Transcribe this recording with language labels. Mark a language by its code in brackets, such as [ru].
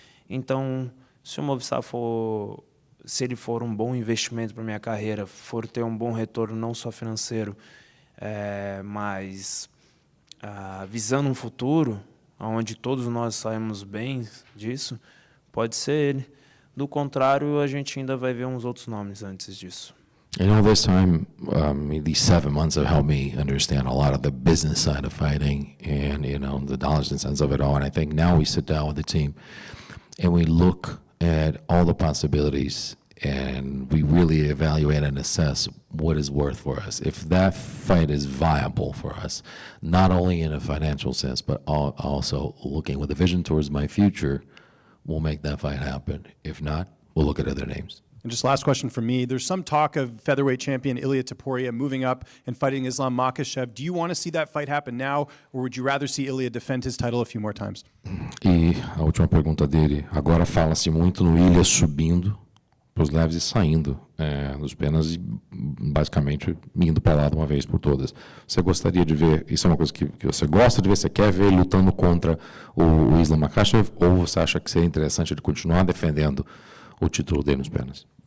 [pt] Então, se o Movsar se ele for um bom investimento para minha carreira, for ter um bom retorno não só financeiro, mas visando um futuro onde todos nós saímos bem disso, pode ser ele. Do contrário, a gente ainda vai ver uns outros nomes antes disso. [en] This time, these 7 months have helped me understand a lot of the business side of fighting and, the dollars and cents of it all. And I think now we sit down with the team and we look at all the possibilities and we really evaluate and assess what is worth for us. If that fight is viable for us, not only in a financial sense, but also looking with a vision towards my future, we'll make that fight happen. If not, we'll look at other names. And just last question from me. There's some talk of featherweight champion Ilia Topuria moving up and fighting Islam Makhachev. Do you want to see that fight happen now, or would you rather see Ilia defend his title a few more times? [pt] E a última pergunta dele, agora fala-se muito no Ilia subindo para os leves e saindo dos penas e basicamente indo para lá de uma vez por todas. Você gostaria de ver, isso é uma coisa que você gosta de ver, você quer ver ele lutando contra o Islam Makhachev, ou você acha que seria interessante ele continuar defendendo o título dele nos penas?